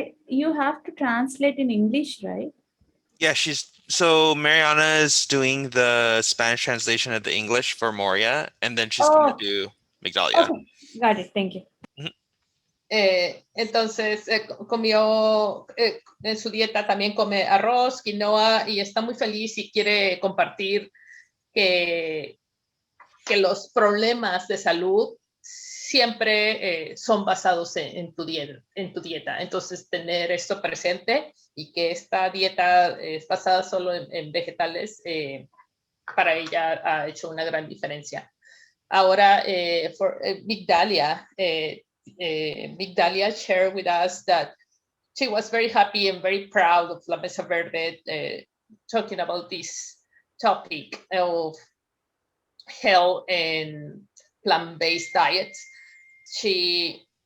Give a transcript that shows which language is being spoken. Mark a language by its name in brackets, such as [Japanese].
[English] you have to translate in English, right? Yeah, so Mariana is doing the Spanish translation of the English for Moria, and then she's going to do Migdalia. Okay, got it. Thank you. [Spanish] Entonces comió en su dieta, también come arroz, quinoa, y está muy feliz y quiere compartir que los problemas de salud siempre son basados en tu dieta. Entonces, tener esto presente y que esta dieta es basada solo en vegetales, para ella ha hecho una gran diferencia. [English] Ahora, for Migdalia, Migdalia shared with us that she was very happy and very proud of La Mesa Verde talking about this topic of health and plant-based diets. She